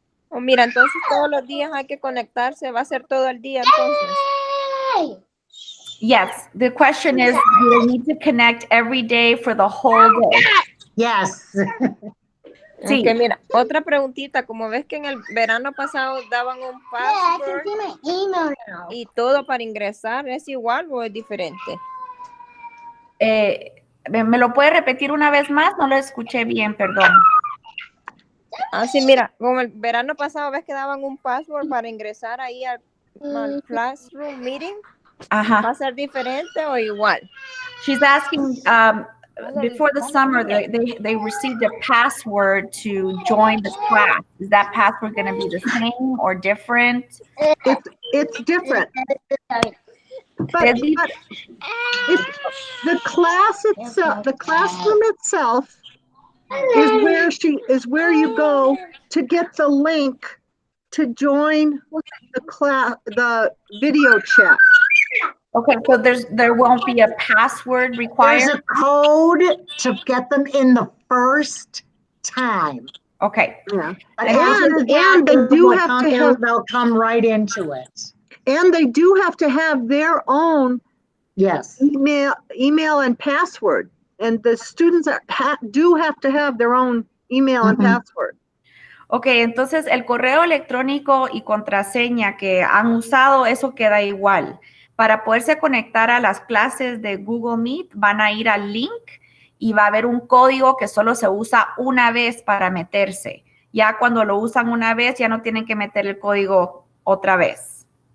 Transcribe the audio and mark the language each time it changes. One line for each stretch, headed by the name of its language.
Spanish: Oh, mira, entonces todos los días hay que conectarse, va a ser todo el día entonces.
English: Yes, the question is, do they need to connect every day for the whole day? Yes.
Spanish: Sí. Okay, mira, otra preguntita, como ves que en el verano pasado daban un password y todo para ingresar, ¿es igual o es diferente? ¿Me lo puede repetir una vez más? No lo escuché bien, perdón. Sí, mira, como el verano pasado ves que daban un password para ingresar ahí al classroom meeting. Ajá. ¿Va a ser diferente o igual?
English: She's asking, before the summer, they received a password to join the class. Is that password going to be the same or different? It's different. But it's the class itself, the classroom itself is where you go to get the link to join the video chat. Okay, so there won't be a password required? There's a code to get them in the first time. Okay. Yeah. And they do have to have, they'll come right into it. and they do have to have their own Yes. email and password. And the students do have to have their own email and password.
Spanish: Ok, entonces el correo electrónico y contraseña que han usado, eso queda igual. Para poderse conectar a las clases de Google Meet, van a ir al link y va a haber un código que solo se usa una vez para meterse. Ya cuando lo usan una vez, ya no tienen que meter el código otra vez.